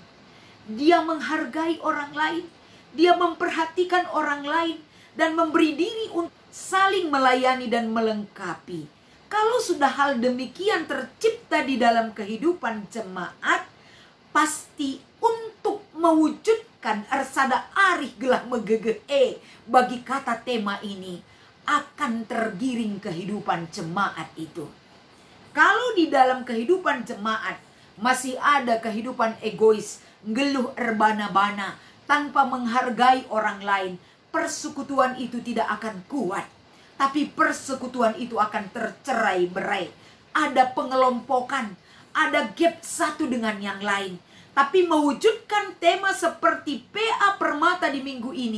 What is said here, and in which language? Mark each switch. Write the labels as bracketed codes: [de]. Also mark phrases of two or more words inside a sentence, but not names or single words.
[id] Dia menghargai orang lain, dia memperhatikan orang lain, dan memberi diri untuk saling melayani dan melengkapi. Kalau sudah hal demikian tercipta di dalam kehidupan jemaat, pasti untuk mewujudkan [btx] arsada arih gelah megege [id] bagi kata tema ini akan tergiring kehidupan jemaat itu. Kalau di dalam kehidupan jemaat masih ada kehidupan egois, ngeluh erbana-bana tanpa menghargai orang lain, persekutuan itu tidak akan kuat. Tapi persekutuan itu akan tercerai-berai. Ada pengelompokan, ada gap satu dengan yang lain. tapi mewujudkan tema seperti PA Permata di minggu ini.